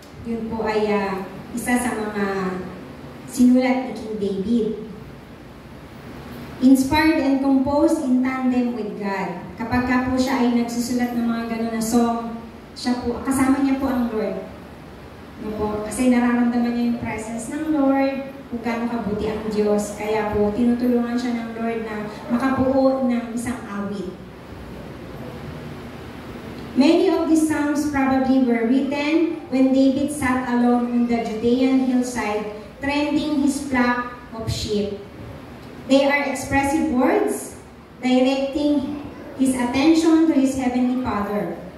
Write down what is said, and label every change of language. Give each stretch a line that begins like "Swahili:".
Filipino: Yun po ay isa sa mga sinulat ni King David.
English: Inspired and composed in tandem with God.
Filipino: Kapag ka po siya ay nagsusulat ng mga gano'n na song, siya po, kasama niya po ang Lord. Po, kasi nararamdaman niya yung presence ng Lord, kung gaano kabuti ang Diyos. Kaya po, tinutulungan siya ng Lord na makabuo ng isang awit.
English: Many of these songs probably were written when David sat alone on the Judean hillside, tending his flock of sheep. They are expressive words, directing his attention to his heavenly Father.